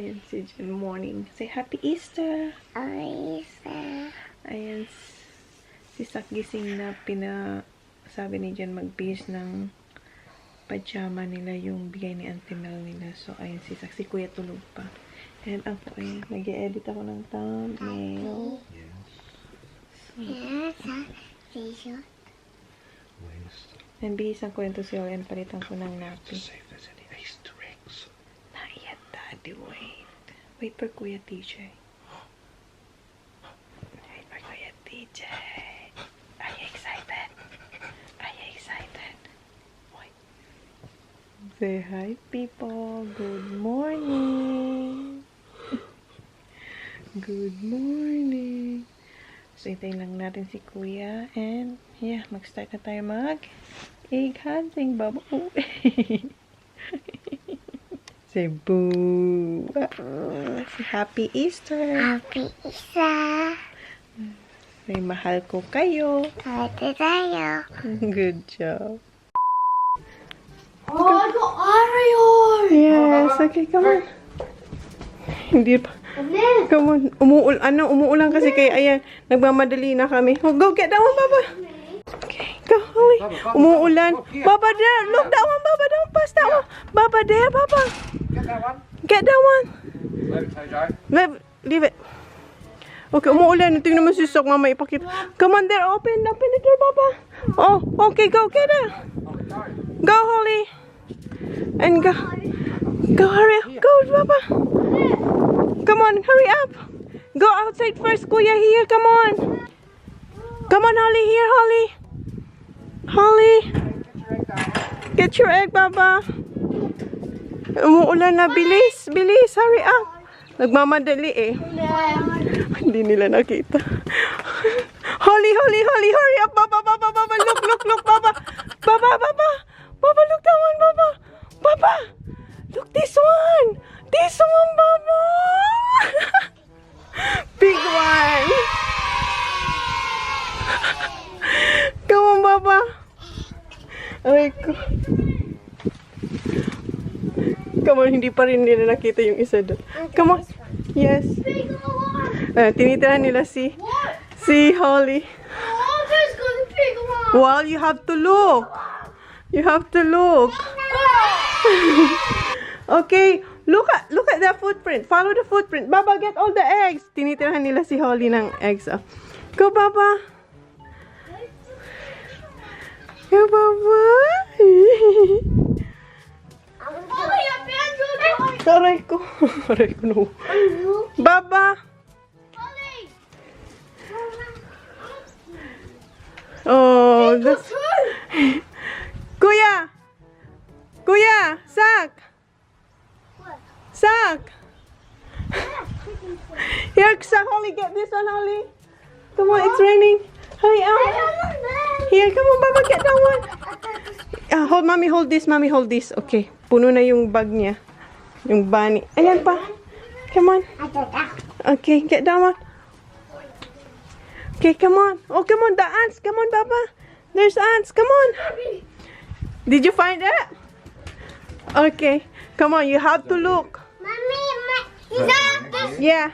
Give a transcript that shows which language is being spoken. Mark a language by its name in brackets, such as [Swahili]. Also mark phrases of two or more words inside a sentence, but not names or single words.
[English] Si Jen morning. Say Happy Easter. Easter. [Filipino] Ayan. Si Sak gising na sabi ni Jen mag-base ng pajama nila yung bigay ni Auntie Mel nila. So, ayun si Sak. Si Kuya tulog pa. And ako, ayun. Nag-edit ako ng thumbnail. [English] Yes, t-shirt. [Filipino] And bihisan ko yung to siya and palitan ko ng napi. [English] See if there's any Easter eggs. Not yet, Daddy. Wait. Wait for Kuya TJ. Wait for Kuya TJ. Are you excited? Are you excited? Wait. Say hi, people. Good morning. Good morning. So, [Filipino] hintayin lang natin si Kuya. [English] And, yeah, [Filipino] mag-start na tayo [English] egg hunting, [Filipino] baba. [English] Say boo. Say Happy Easter. Happy Easter. [Filipino] Say mahal ko kayo. Happy tayo. [English] Good job. Oh, I got Oreo. Yes, okay, come on. [Filipino] Hindi pa. [English] Come on. [Filipino] Umuulan kasi kaya ayan, nagmamadali na kami. [English] Oh, go get that one, Baba. Okay, go, Holly. Umuulan. Baba there. Look, that one, Baba. Don't pass that one. Baba there, Baba. Get that one. Get that one. Leave it, Joe. Leave it. [Filipino] Okay, umuulan. Tingnan mo si Sok, Mama, ipakita. [English] Come on there. Open the door, Baba. Oh, okay, go get it. Go, Holly. And go. Go, hurry up. Go, Baba. Come on, hurry up. Go outside first, Kuya. Here, come on. Come on, Holly. Here, Holly. Holly. Get your egg, Baba. [Filipino] Umuulan na. Bilis, bilis. [English] Hurry up. [Filipino] Nagmamadali eh. Hindi nila nakita. [English] Holly, Holly, Holly. Hurry up, Baba, Baba, Baba. Look, look, look, Baba. Baba, Baba. Baba, look that one, Baba. Baba. Look this one. This one, Baba. Big one. Come on, Baba. [Filipino] Aray ko. [English] Come on, [Filipino] hindi pa rin nila nakita yung isa doon. [English] Come on. Yes. [Filipino] Tinitirahan nila si Holly. [English] Well, you have to look. You have to look. Okay. Look at the footprint. Follow the footprint. Baba, get all the eggs. [Filipino] Tinitirahan nila si Holly ng eggs. [English] Oh. Go, Baba. Go, Baba. [Filipino] Aray ko. Aray ko, no. Baba. [English] Oh, that's... Kuya. Kuya. Sak. Sak. Here, Sak, Holly, get this one, Holly. Come on, it's raining. Hurry up. Here, come on, Baba, get that one. Hold, Mommy, hold this, Mommy, hold this. [Filipino] Okay, puno na yung bag niya. Yung bunny. Ayan pa. [English] Come on. Okay, get that one. Okay, come on. Oh, come on, the ants. Come on, Baba. There's ants. Come on. Did you find it? Okay. Come on, you have to look. Yeah.